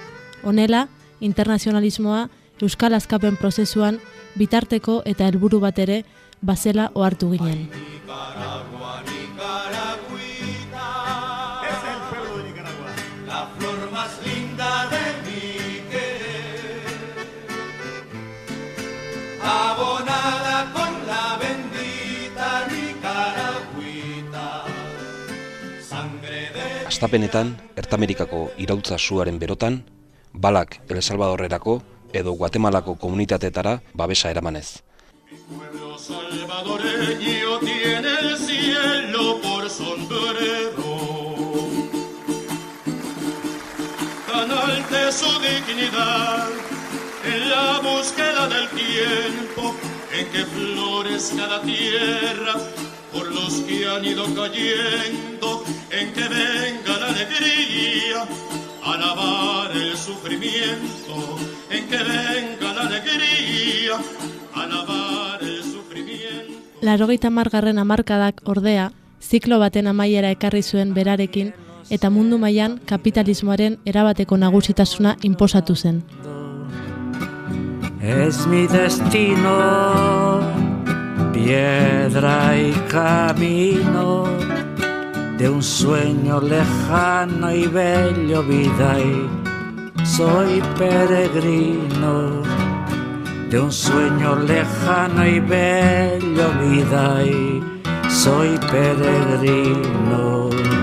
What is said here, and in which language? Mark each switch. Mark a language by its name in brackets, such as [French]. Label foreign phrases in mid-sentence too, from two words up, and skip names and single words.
[Basque] Honela, internazionalismoa euskal askapen prozesuan bitarteko eta helburu bat ere bazela ohartu ginen. [Spanish] Abonada con la bendita Nicaragüita, sangre de... [Basque] Hastapenetan, Ertamerikako iraultza suaren berotan, balak El Salvadorrerako edo Guatemalako komunitateetara babesa eramanez. [Spanish] Mi pueblo salvadoreño tiene el cielo por sombrero, tan alta su dignidad en la búsqueda del tiempo en que florezca la tierra por los que han ido cayendo, en que venga la alegría a lavar el sufrimiento, en que venga la alegría a lavar el sufrimiento. [Basque] 80. hamarkadak ordea, ziklo baten amaiera ekarri zuen berarekin eta mundu mailan kapitalismoaren erabateko nagusitasuna inposatu zen. [Spanish] Es mi destino, piedra y camino de un sueño lejano y bello vida y soy peregrino de un sueño lejano y bello vida y soy peregrino.